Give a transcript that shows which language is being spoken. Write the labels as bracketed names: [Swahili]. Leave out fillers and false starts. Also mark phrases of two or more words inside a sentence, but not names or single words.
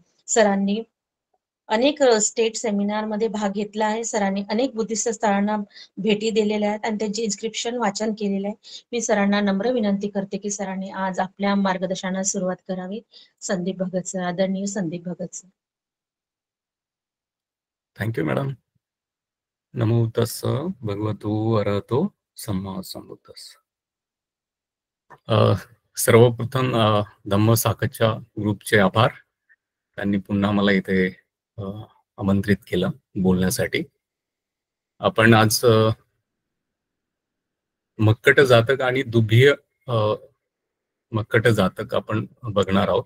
[Marathi] सरांनी अनेक [English] state seminar [Marathi] मध्ये भाग घेतला आहे. सरांनी अनेक बुद्धिस्ट स्थळांना भेटी दिलेल्या आहेत आणि त्यांचे इन्स्क्रिप्शन वाचन केलेले आहे. मी सरांना नम्र विनंती करते की सरांनी आज आपल्या मार्गदर्शनाला सुरुवात करावी. संदीप भगत सर, आदरणीय संदीप भगत सर. [English] thank you madam. [Pali] नमो तस्स भगवतो अरहतो सम्मा संबुद्धस्स. [Marathi] सर्वप्रथम धम्म साखच्या ग्रुपचे आभार. त्यांनी पुन्हा मला इथे आमंत्रित केलं बोलण्यासाठी. आपण आज मक्कट जातक आणि दुभीय मक्कट जातक आपण बघणार आहोत.